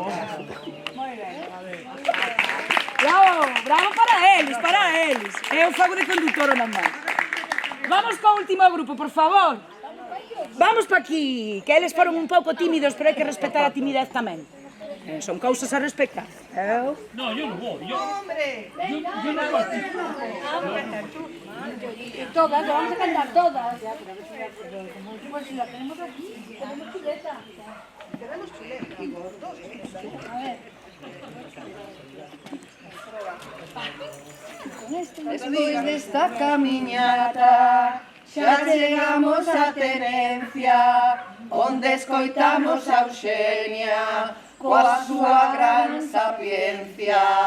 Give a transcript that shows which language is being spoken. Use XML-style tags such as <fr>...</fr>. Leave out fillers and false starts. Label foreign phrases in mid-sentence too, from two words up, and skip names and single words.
<gl>Moi ben. Bravo para eles. Eu fago de condutora nomás. Vamos co último grupo, por favor. Vamos pa aquí, que eles foron un pouco tímidos, pero hai que respetar a timidez tamén. Son cousas a respetar.</gl> <es>No, yo no voy. ¡Hombre! Yo no participo. Todas, vamos a cantar todas. Pues si la tenemos aquí, tenemos chuleta. Y gordos, A ver.</es> <gl>Despois desta camiñata xa chegamos á tenencia, onde escoitamos a Eugenia coa súa gran sapiencia.</gl>